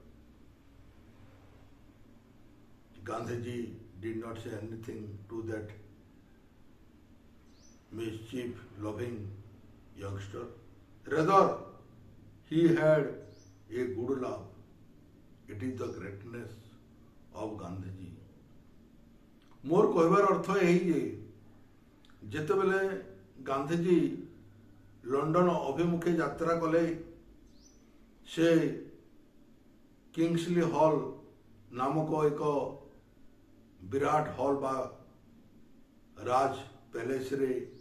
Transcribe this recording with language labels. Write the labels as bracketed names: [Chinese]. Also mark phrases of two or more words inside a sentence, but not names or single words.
[English] Gandhiji did not say anything to that mischief-loving youngster. Rather, he had a good love. It is the greatness of Gandhiji. [Odia] ମୋର କହିବାର ଅର୍ଥ ଏହି ଯେ ଯେତେବେଳେ ଗାନ୍ଧୀଜୀ ଲଣ୍ଡନ ଅଭିମୁଖେ ଯାତ୍ରା କଲେ ସେ କିଙ୍ଗସଲି ହଲ ନାମକ ଏକ ବିରାଟ ହଲ ବା ରାଜ ପ୍ୟାଲେସ ରେ